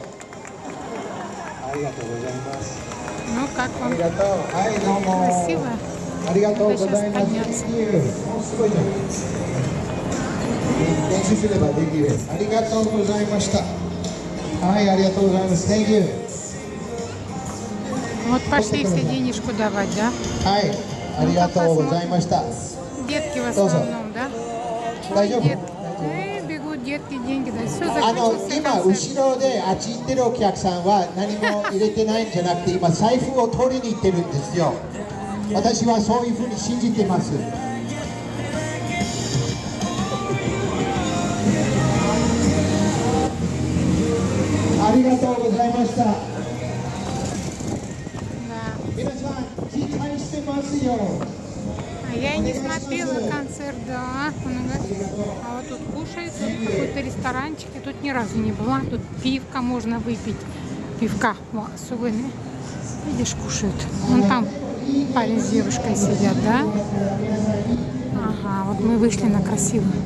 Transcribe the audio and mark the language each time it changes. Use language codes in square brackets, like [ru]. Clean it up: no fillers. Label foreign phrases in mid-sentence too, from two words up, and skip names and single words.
[ja] ありがとうございます。ありがとう。はい、どうも。ありがとうございます。すごいじゃん。練習すればできる。ありがとうございました。はい、ありがとうございます。 [en] Thank you。 [ru] Вот пошли все денежку давать, да? [ja] はい、ありがとうございました。 [ru] Детки в основном, да? [ja] 大丈夫？ [ru] бегут детки, деньги, да, все закончился. [ja] 今後ろであっち行ってるお客さんは何も入れてないんじゃなくて、今財布を取りに行ってるんですよ。私はそういうふうに信じてます。ありがとうございました。皆さん期待してますよ。 [ru] Я не смотрела концерт, да. А вот тут кушает, тут какой-то ресторанчик. Я тут ни разу не была. Тут пивка можно выпить. Пивка особенные. Видишь, кушают. Вон там парень с девушкой сидят, да? Ага, вот мы вышли на красиво.